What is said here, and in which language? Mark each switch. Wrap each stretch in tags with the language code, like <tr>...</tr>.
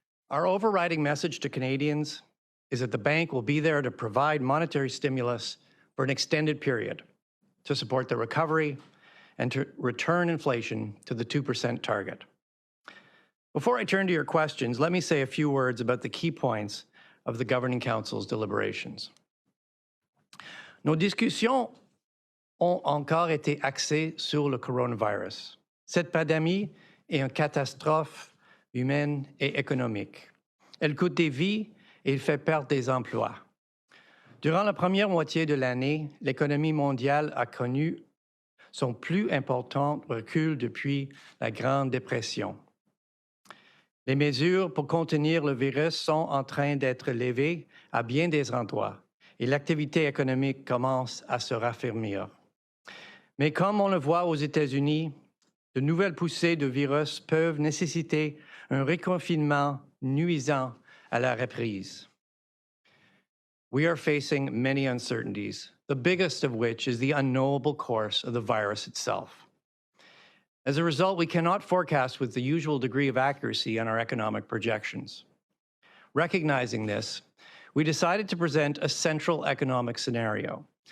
<en>Our overriding message to Canadians is that the bank will be there to provide monetary stimulus for an extended period to support the recovery and to return inflation to the 2% target. Before I turn to your questions, let me say a few words about the key points of the Governing Council's deliberations.</en> <fr>Nos discussions ont encore été axées sur le coronavirus. Cette pandémie est une catastrophe humaine et économique. Elle coûte des vies et elle fait perdre des emplois. Durant la première moitié de l'année, l'économie mondiale a connu son plus important recul depuis la Grande Dépression. Les mesures pour contenir le virus sont en train d'être levées à bien des endroits et l'activité économique commence à se raffermir. Mais comme on le voit aux États-Unis, de nouvelles poussées de virus peuvent nécessiter un reconfinement nuisant à la reprise.</fr> <en>We are facing many uncertainties, the biggest of which is the unknowable course of the virus itself. As a result, we cannot forecast with the usual degree of accuracy on our economic projections. Recognizing this, we decided to present a central economic scenario.</en>